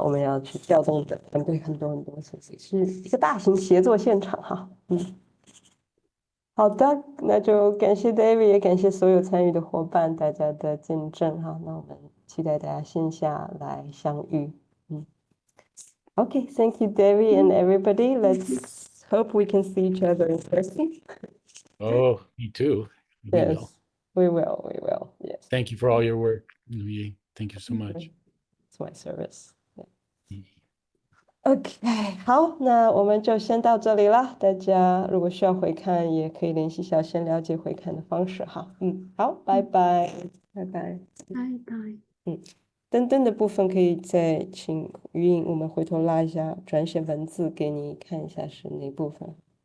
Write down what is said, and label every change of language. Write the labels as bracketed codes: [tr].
[zh] 我们要去调动的团队很多很多，其实是一个大型协作现场哈。好的，那就感谢 David， 也感谢所有参与的伙伴，大家的见证哈。那我们期待大家线下来相遇。 [en] Okay, thank you, David, and everybody. Let's hope we can see each other in person. Oh, me too. We Yes, will. we will. We will. Yes. Thank you for all your work, Ying. Thank you so much. It's my service. [zh] OK， 好，那我们就先到这里了。大家如果需要回看，也可以联系小仙了解回看的方式哈。好，拜拜，拜拜，拜拜。登登的部分可以再请语音，我们回头拉一下，转写文字给你看一下是哪部分。